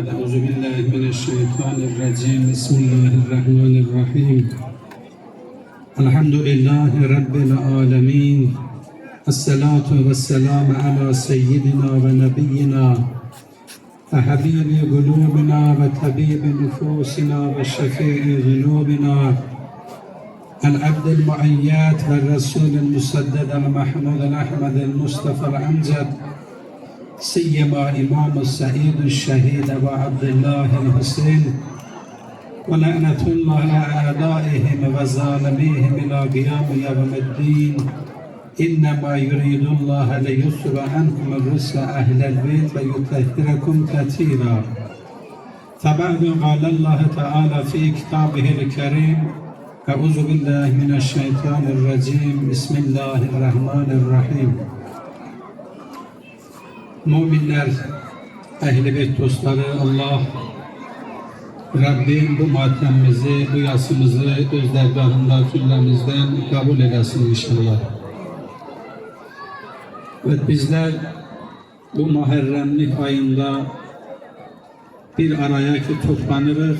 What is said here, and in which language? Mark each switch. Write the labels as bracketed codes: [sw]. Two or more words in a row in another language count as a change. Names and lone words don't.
[ar] أعوذ بالله من الشيطان الرجيم. بسم الله الرحمن الرحيم. الحمد لله رب العالمين. الصلاة والسلام على سيدنا ونبينا وحبيب قلوبنا وطبيب نفوسنا وشفيع ذنوبنا العبد المؤيد والرسول المسدد المحمود الأحمد المصطفى الأمجد سيما إمام السعيد الشهيد أبو عبد الله الحسين ولعنة الله على أعدائهم وظالميهم إلى قيام يوم الدين إنما يريد الله ليذهب عنكم الرجس أهل البيت ويطهركم تطهيرا فبعد قال الله تعالى في كتابه الكريم أعوذ بالله من الشيطان الرجيم بسم الله الرحمن الرحيم. [tr] Müminler, ehl-i beyt dostları, Allah Rabbim bu matemimizi, bu yasımızı öz dergahında cümlemizden kabul eylesin inşallah. Ve bizler bu Muharremlik ayında bir araya ki toplanırız.